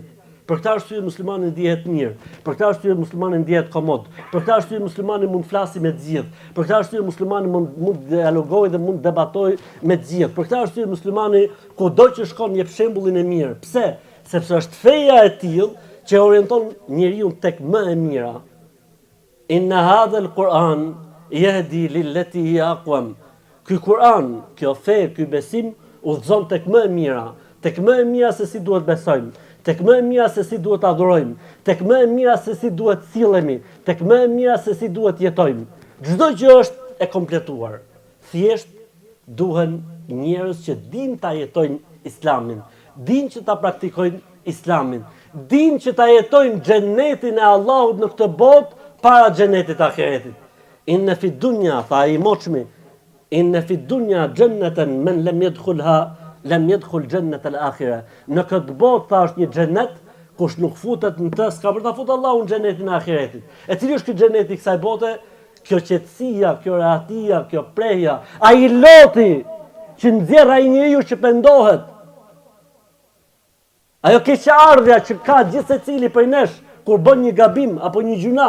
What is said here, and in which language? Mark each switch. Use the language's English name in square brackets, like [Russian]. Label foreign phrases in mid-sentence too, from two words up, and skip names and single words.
[Albanian] Për këtë arsye muslimani ndihet mirë, për këtë arsye muslimani ndihet komod, për këtë arsye muslimani mund flasi me të gjithë, për këtë arsye muslimani mund dialogojë dhe mund debatojë me të gjithë. Për këtë arsye muslimani kudo që shkon jep shembullin e mirë. Pse? Sepse është feja e tillë që orienton njeriu tek më e mira. [Arabic] إن هذا القرآن يهدي للتي هي أقوم. [Albanian] Ky Kur'an, kjo fe, ky besim udhëzon tek më e mira, tek më e mira se si duhet besojmë, tek më e mira se si duhet adhurojmë, tek më e mira se si duhet sillemi, tek më e mira se si duhet jetojmë. Çdo gjë është e kompletuar. Thjesht duhen njerëz që dinë ta jetojnë Islamin, dinë që ta praktikojnë Islamin, dinë që ta jetojnë xhenetin e Allahut në këtë botë para xhenetit ahiretit. [Arabic] إن في الدنيا, [Albanian] tha i moçmi, [Arabic] إن في الدنيا جنة من لم يدخلها لم يدخل جنة الآخرة. [Albanian] Në këtë botë tha është një xhenet, kush nuk futet në të s'ka për ta futur Allahu në xhenetin e ahiretit. E cili është ky xheneti i kësaj bote? Kjo qetësia, kjo rahatia, kjo preja, ai loti që nxjerr ai njeriu që pendohet. Ajo keqardhja që ka gjithë secili prej nesh kur bën një gabim apo një gjuna.